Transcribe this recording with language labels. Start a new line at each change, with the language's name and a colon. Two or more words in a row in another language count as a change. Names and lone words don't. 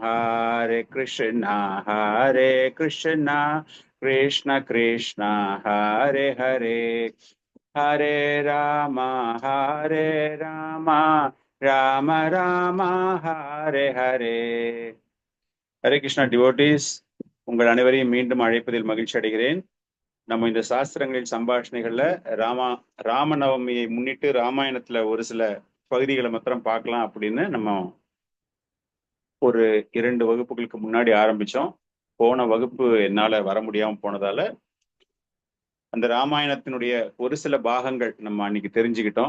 Sanskrit: हरे कृष्णा कृष्ण कृष्ण हरे हरे हरे राम राम राम हरे हरे। हरे कृष्णा डिவோटीஸ்,
Tamil: உங்கள் அனைவரையும் மீண்டும் அழைப்பதில் மகிழ்ச்சி அடைகிறேன். நம்ம இந்த சாஸ்திரங்களின் சம்பாஷணைகள்ல ராமநவமியை முன்னிட்டு ராமாயணத்துல ஒரு சில பகுதிகளை மாத்திரம் பார்க்கலாம் அப்படின்னு நம்ம ஒரு 2 வகுப்புகளுக்கு முன்னாடி ஆரம்பிச்சோம். போன வகுப்பு என்னால வர முடியாம போனதால அந்த ராமாயணத்தினுடைய ஒரு சில பாகங்கள் நம்ம அன்னைக்கு தெரிஞ்சுக்கிட்டோம்.